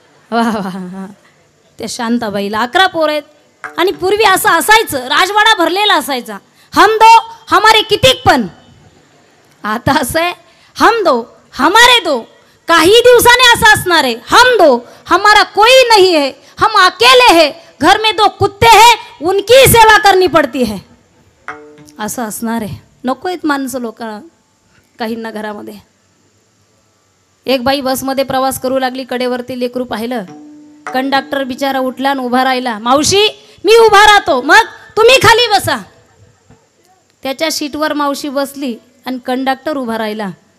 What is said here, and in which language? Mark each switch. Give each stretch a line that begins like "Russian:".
Marathi: वा वा वा, त्या शांताबाईला 11 पोर आहेत. आणि पूर्वी असं असायचं, राजवाडा भरलेला असायचा,
Hindi: हम दो हमारे
Marathi: कितीक पण. आता असं आहे,
Hindi: हम दो हमारे दो.
Marathi: काही दिवसाने असं असणार आहे,
Hindi: हम दो हमारा कोई नहीं है, हम अकेले हैं, घर में 2 कुत्ते हैं, उनकी सेवा करनी पड़ती है.
Marathi: असं असणार आहे. नको आहेत माणसं लोकांना काहींना घरामध्ये. एक बाई बसमध्ये प्रवास करू लागली, कडेवरती लेकरू पाहिलं, कंडक्टर बिचारा उठला आणि उभा राहिला. मावशी मी उभा राहतो, मग तुम्ही खाली बसा. त्याच्या सीटवर मावशी बसली आणि कंडक्टर उभा राहिला.